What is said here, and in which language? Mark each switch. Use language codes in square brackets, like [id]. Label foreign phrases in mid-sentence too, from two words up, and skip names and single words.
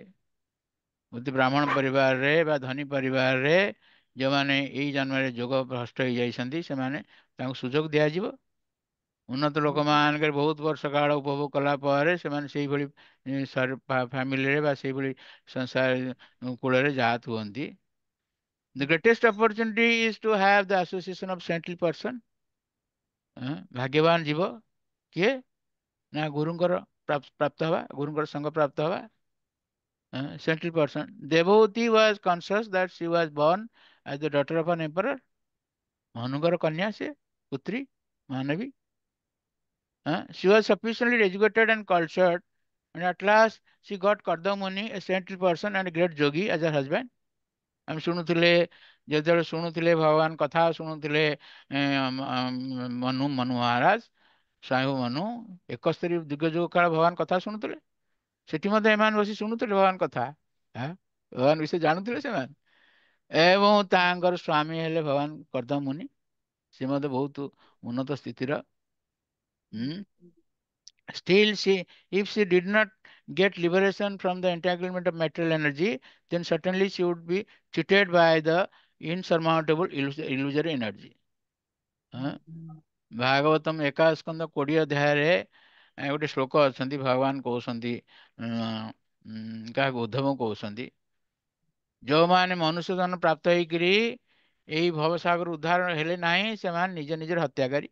[or] ଅତି ବ୍ରାହ୍ମଣ ପରିବାରରେ ବା ଧନୀ ପରିବାରରେ ଯେଉଁମାନେ ଏଇ ଜନ୍ମରେ ଯୋଗ ଭ୍ରଷ୍ଟ ହେଇଯାଇଛନ୍ତି ସେମାନେ ତାଙ୍କୁ ସୁଯୋଗ ଦିଆଯିବ। ଉନ୍ନତ ଲୋକମାନଙ୍କର ବହୁତ ବର୍ଷ କାଳ ଉପଭୋଗ କଲା ପରେ ସେମାନେ ସେଇଭଳି ଫ୍ୟାମିଲିରେ ବା ସେଇଭଳି ସଂସାର କୂଳରେ ଜାତ ହୁଅନ୍ତି। [en] The greatest opportunity is to have the association of saintly person. [or] ଭାଗ୍ୟବାନ ଯିବ କିଏ ନା ଗୁରୁଙ୍କର ପ୍ରାପ୍ତ ହେବା, ଗୁରୁଙ୍କର ସଙ୍ଗ ପ୍ରାପ୍ତ ହେବା। [en] saintly person. Devoti was conscious that she was born as the daughter of an emperor. [or] ମହାନଙ୍କର କନ୍ୟା ସେ, ପୁତ୍ରୀ ମହାନବୀ। [en] She was sufficiently educated and cultured, and at last she got Kardamuni, a saintly person and a great yogi, as her husband. [or] ଆମେ ଶୁଣୁଥିଲେ, ଯେତେବେଳେ ଶୁଣୁଥିଲେ ଭଗବାନ କଥା ଶୁଣୁଥିଲେ ମନୁ ମହାରାଜ, ସ୍ୱୟଂ ମନୁ 71 ଯୁଗ ଯୁଗ କାଳ ଭଗବାନ କଥା ଶୁଣୁଥିଲେ। ସେଠି ମଧ୍ୟ ଏମାନେ ବସି ଶୁଣୁଥିଲେ ଭଗବାନ କଥା, ଭଗବାନ ବିଷୟ ଜାଣୁଥିଲେ ସେମାନେ। ଏବଂ ତାଙ୍କର ସ୍ୱାମୀ ହେଲେ ଭଗବାନ କର୍ଦମୁନି, ସେ ମଧ୍ୟ ବହୁତ ଉନ୍ନତ ସ୍ଥିତିର। [en] Still, if she did not get liberation from the entanglement of material energy, then certainly she would be cheated by the insurmountable illusory energy. [or] ଭାଗବତମ 21 ସ୍କନ୍ଧ 20 ଅଧ୍ୟାୟରେ ଗୋଟେ ଶ୍ଲୋକ ଅଛନ୍ତି, ଭଗବାନ କହୁଛନ୍ତି କାହାକୁ, ଉଦ୍ଧବ କହୁଛନ୍ତି, ଯେଉଁମାନେ ମନୁଷ୍ୟ ଜନ୍ମ ପ୍ରାପ୍ତ ହେଇକିରି ଏଇ ଭବସାଗର ଉଦ୍ଧାର ହେଲେ ନାହିଁ ସେମାନେ ନିଜ ନିଜର ହତ୍ୟାକାରୀ।